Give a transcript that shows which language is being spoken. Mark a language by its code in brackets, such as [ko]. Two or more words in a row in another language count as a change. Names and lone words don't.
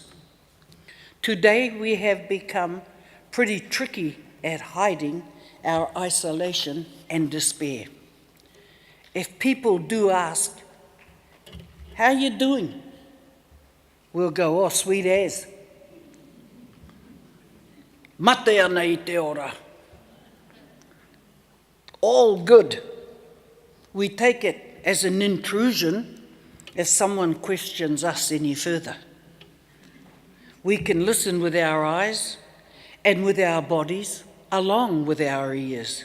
[en] Today we have become pretty tricky at hiding our isolation and despair. If people do ask, "How you doing?" we'll go, "Oh, sweet as. [mi] Mate ana I te ora. [en] All good." We take it as an intrusion if someone questions us any further. We can listen with our eyes and with our bodies, along with our ears.